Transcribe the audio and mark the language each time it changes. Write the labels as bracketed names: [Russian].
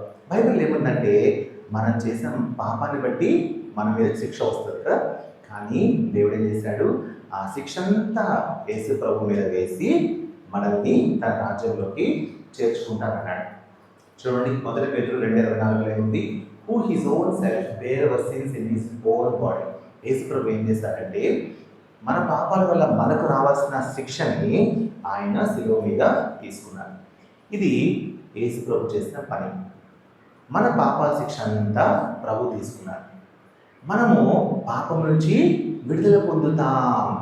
[Telugu] Bible ఏముందంటే మనం చేసిన పాపాన్ని బట్టి మన మీద శిక్ష వస్తుంది కదా. కానీ దేవుడు ఏం చేశాడు? ఆ శిక్ష అంతా యేసు ప్రభు మీద వేసి మనల్ని తన రాజ్యంలోకి చేర్చుకుంటానన్నాడు. చూడండి, 1 పేతురు 2:24 ఏముంది? [English] Who his own self bare our sins in his own body. [Telugu] యేసు ప్రభు ఏం చేశాడంటే మన పాపాల వల్ల మనకు రావాల్సిన శిక్షని ఆయన శిలువ మీద తీసుకున్నాడు. ఇది యేసు ప్రభు చేసిన పని. మన పాపాల శిక్ష అంతా ప్రభు తీసుకున్నాడు. మనము పాపం నుంచి విడుదల పొందుతాం.